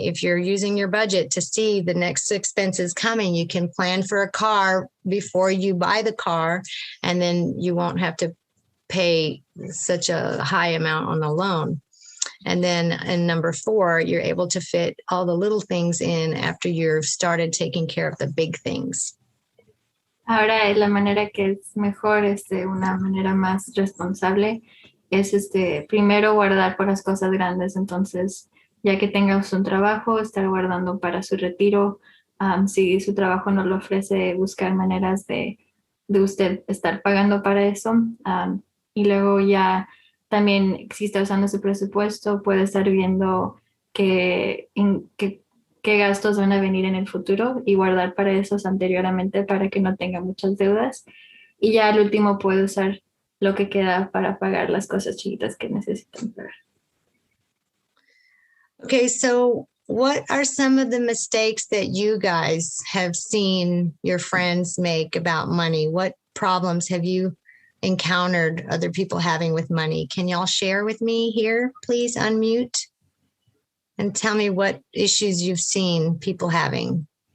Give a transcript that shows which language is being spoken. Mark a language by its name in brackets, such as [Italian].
[English] If you're using your budget to see the next expenses coming, you can plan for a car before you buy the car, and then you won't have to pay such a high amount on the loan. And then in number 4, you're able to fit all the little things in after you've started taking care of the big things. [Spanish] Ahora la manera que es mejor, una manera más responsable, es primero guardar por las cosas grandes. Entonces, ya que tengas un trabajo, estar guardando para su retiro. Si su trabajo no lo ofrece, buscar maneras de usted estar pagando para eso. Y luego ya también, si está usando su presupuesto, puede estar viendo qué gastos van a venir en el futuro y guardar para esos anteriormente para que no tenga muchas deudas. Y ya al último puede usar lo que queda para pagar las cosas chiquitas que necesitan pagar. [English] Okay, so what are some of the mistakes that you guys have seen your friends make about money? What problems have you encountered other people having with money? Can y'all share with me here? Please unmute and tell me what issues you've seen people having.